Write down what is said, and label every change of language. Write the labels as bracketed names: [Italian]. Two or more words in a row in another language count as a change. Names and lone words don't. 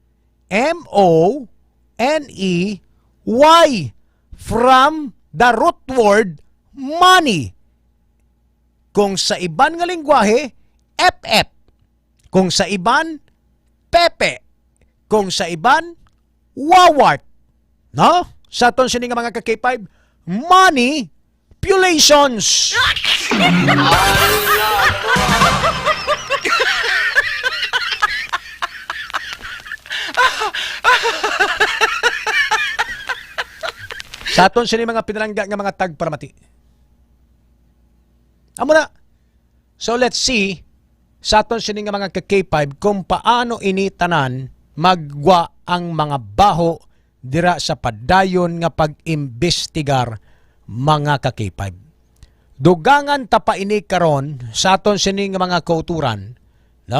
[English] M-O-N-E-Y from the root word money. [Hiligaynon] Kung sa iban nga lingwahe, F-F. Kung sa iban, pepe. Kung sa iban, wawart. No? Sa aton sini nga mga ka-K5, manipulations. Sa aton sini mga pinalangga nga mga tagparamati. Amo na. [English] So let's see [Hiligaynon] sa aton sini nga mga ka-K5 kung paano initanan magwa ang mga baho dira sa padayon nga pag-imbestigar mga ka-K5. Dugangan ta pa ini karon sa aton sini nga mga kauturan, no?